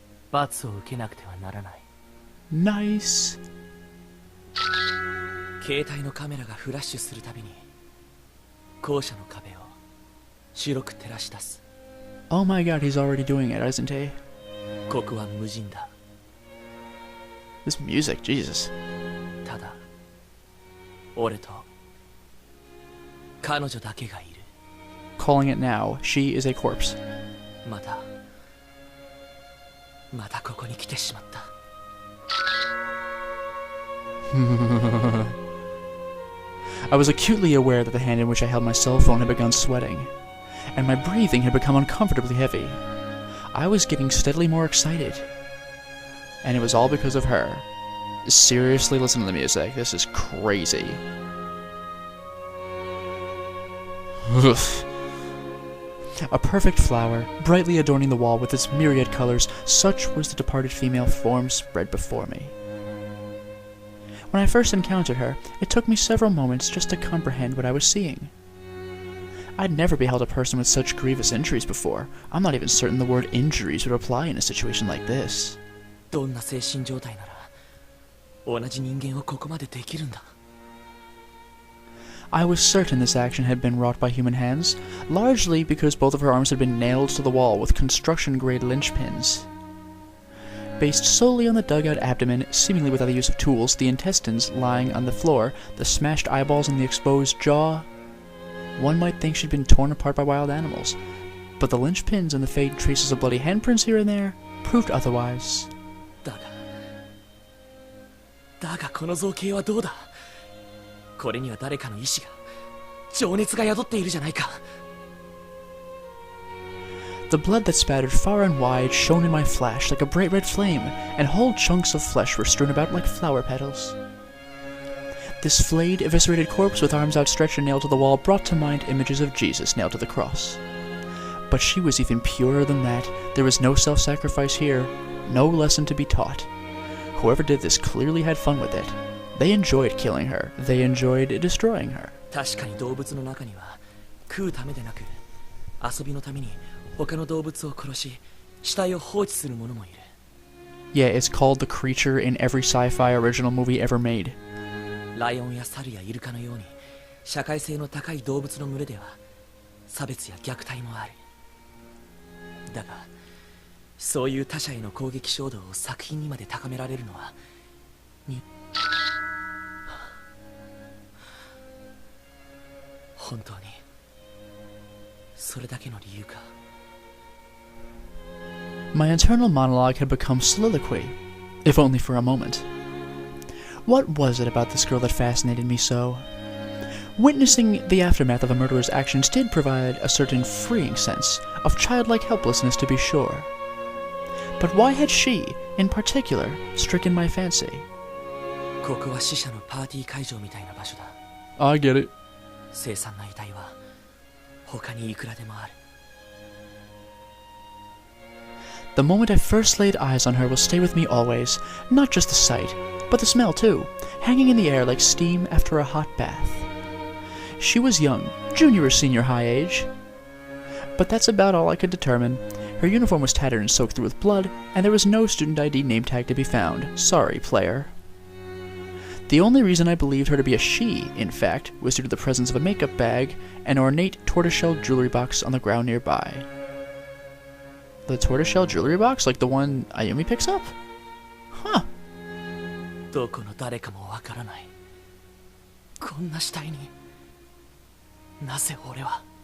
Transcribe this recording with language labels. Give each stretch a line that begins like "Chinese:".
Japanese: 罰を受けなくてはならない。
English: nice.
Japanese: 携帯のカメラがフラッシュするたびに校舎の壁を白く照らし出す。
English: Oh my god, he's already doing it, isn't he?
Japanese: ここは無人だ。
English: This music, Jesus.
Japanese: ただ俺と彼女だけがいる。
English: Calling it now, she is a corpse.
Japanese: またここに来てしまった。
English: I was acutely aware that the hand in which I held my cell phone had begun sweating, and my breathing had become uncomfortably heavy. I was getting steadily more excited, and it was all because of her. Seriously, listen to the music. This is crazy. A perfect flower, brightly adorning the wall with its myriad colors, such was the departed female form spread before me. When I first encountered her, it took me several moments just to comprehend what I was seeing. I'd never beheld a person with such grievous injuries before. I'm not even certain the word injuries would apply in a situation like this.
Japanese: どんな精神状態なら同じ人間をここまでできるんだ。
English: I was certain this action had been wrought by human hands, largely because both of her arms had been nailed to the wall with construction-grade linchpins. Based solely on the dug-out abdomen, seemingly without the use of tools, the intestines lying on the floor, the smashed eyeballs and the exposed jaw, one might think she'd been torn apart by wild animals. But the linchpins and the faint traces of bloody handprints here and there proved otherwise.
Japanese: だがこの造形はどうだ。これには誰かの意志が、情熱が宿っているじゃないか。
English: The blood that spattered far and wide shone in my flash like a bright red flame, and whole chunks of flesh were strewn about like flower petals. This flayed, eviscerated corpse with arms outstretched and nailed to the wall brought to mind images of Jesus nailed to the cross. But she was even purer than that. There was no self-sacrifice here, no lesson to be taught. Whoever did this clearly had fun with it. They enjoyed killing her. They enjoyed destroying her.
Japanese: 確かに動物の中には食うためでなく遊びのために他の動物を殺し死体を放置する者もいる。
English: Yeah, it's called the creature in every sci-fi original movie ever made.
Japanese: ライオンやサルやイルカのように社会性の高い動物の群れでは差別や虐待もある。だがそういう他者への攻撃衝動を作品にまで高められるのは本当にそれだけの理由か。
English: My internal monologue had become soliloquy, if only for a moment. What was it about this girl that fascinated me so? Witnessing the aftermath of a murderer's actions did provide a certain freeing sense of childlike helplessness, to be sure. But why had she, in particular, stricken my fancy?
Japanese: ここは死者のパーティー会場みたいな場所だ。
English: I get it.
Japanese: 凄惨な遺体は他にいくらでもある。
English: The moment I first laid eyes on her will stay with me always, not just the sight, but the smell too, hanging in the air like steam after a hot bath. She was young, junior or senior high age, but that's about all I could determine. Her uniform was tattered and soaked through with blood, and there was no student ID name tag to be found. Sorry, player. The only reason I believed her to be a she, in fact, was due to the presence of a makeup bag and an ornate tortoiseshell jewelry box on the ground nearby. The tortoiseshell jewelry box? Like the one Ayumi picks up? Huh.
Japanese: どこの誰かもわからない。こんな死体になぜ俺は。